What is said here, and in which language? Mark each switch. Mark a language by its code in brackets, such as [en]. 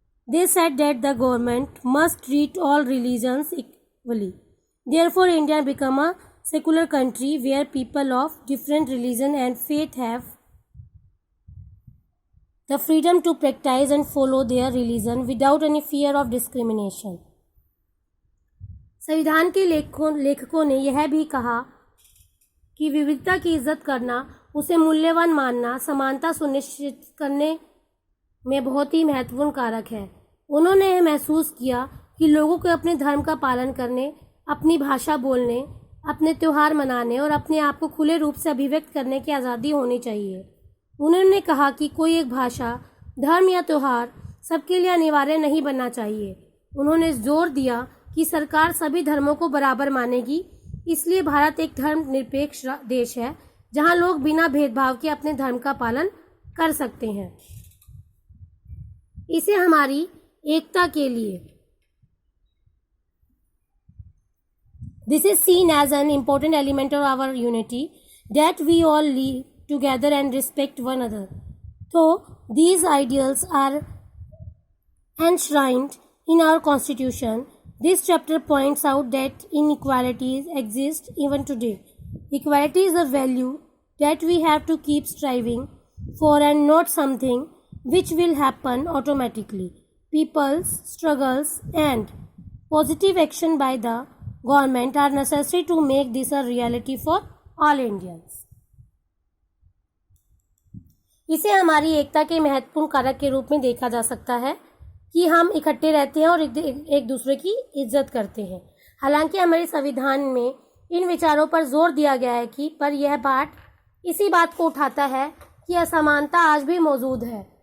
[en] They said that the government must treat all religions equally. Therefore, India became a secular country where people of different religion and faith have the freedom to practice and follow their religion without any fear of discrimination. [hi] संविधान के लेखकों ने यह भी कहा कि विविधता की इज्जत करना, उसे मूल्यवान मानना, समानता सुनिश्चित करने में बहुत ही महत्वपूर्ण कारक है। उन्होंने यह महसूस किया कि लोगों को अपने धर्म का पालन करने, अपनी भाषा बोलने, अपने त्यौहार मनाने और अपने आप को खुले रूप से अभिव्यक्त करने की आज़ादी होनी चाहिए। उन्होंने कहा कि कोई एक भाषा, धर्म या त्यौहार सबके लिए अनिवार्य नहीं बनना चाहिए। उन्होंने जोर दिया कि सरकार सभी धर्मों को बराबर मानेगी। इसलिए भारत एक धर्मनिरपेक्ष देश है जहां लोग बिना भेदभाव के अपने धर्म का पालन कर सकते हैं। इसे हमारी एकता के लिए [en] This is seen as an important element of our unity, that we all live together and respect one another. So, these ideals are enshrined in our Constitution. This chapter points out that inequalities exist even today. Equality is a value that we have to keep striving for and not something which will happen automatically. People's struggles and positive action by the government are necessary to make this a reality for all Indians. [hi] इसे हमारी एकता के महत्वपूर्ण कारक के रूप में देखा जा सकता है कि हम इकट्ठे रहते हैं और एक दूसरे की इज्जत करते हैं। हालांकि हमारे संविधान में इन विचारों पर जोर दिया गया है कि पर यह बात इसी बात को उठाता है कि असमानता आज भी मौजूद है।